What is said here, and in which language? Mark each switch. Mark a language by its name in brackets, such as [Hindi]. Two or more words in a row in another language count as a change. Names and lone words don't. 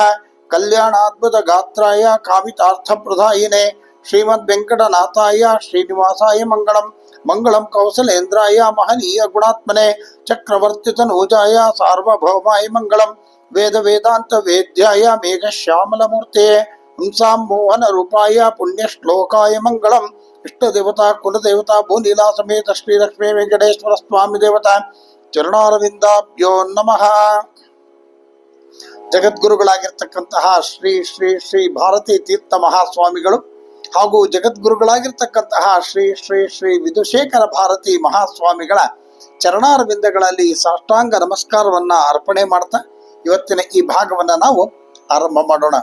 [Sanskrit] कल्याणाद्भुत गात्राय कामितार्थप्रदायिने श्रीमद्वेंकटनाथाय श्रीनिवासाय मंगलम मंगलम कौसलेन्द्राय महनीय गुणात्मने चक्रवर्तितनूजाय सार्वभौमाय मंगलम वेद वेदांत वेद्याय मेघश्यामलमूर्ते हंसां मोहन रूपाय पुण्यश्लोकाय मंगलम इष्टदेवता कुलदेवता भूनीला समेत श्री लक्ष्मी वेंकटेश्वर स्वामी देवता चरणारविंदाभ्यो नमः। [Kannada] ಜಗದ್ಗುರುಗಳಾಗಿರ್ತಕ್ಕಂತಹ ಶ್ರೀ ಶ್ರೀ ಶ್ರೀ ಭಾರತೀ ತೀರ್ಥ ಮಹಾಸ್ವಾಮಿಗಳು ಹಾಗೂ ಜಗದ್ಗುರುಗಳಾಗಿರ್ತಕ್ಕಂತಹ ಶ್ರೀ ಶ್ರೀ ಶ್ರೀ ವಿಧುಶೇಖರ ಭಾರತಿ ಮಹಾಸ್ವಾಮಿಗಳ ಚರಣಾರವಿಂದಗಳಲ್ಲಿ ಸಾಷ್ಟಾಂಗ ನಮಸ್ಕಾರವನ್ನ ಅರ್ಪಣೆ ಮಾಡ್ತಾ ಇವತ್ತಿನ ಈ ಭಾಗವನ್ನ ನಾವು ಆರಂಭ ಮಾಡೋಣ.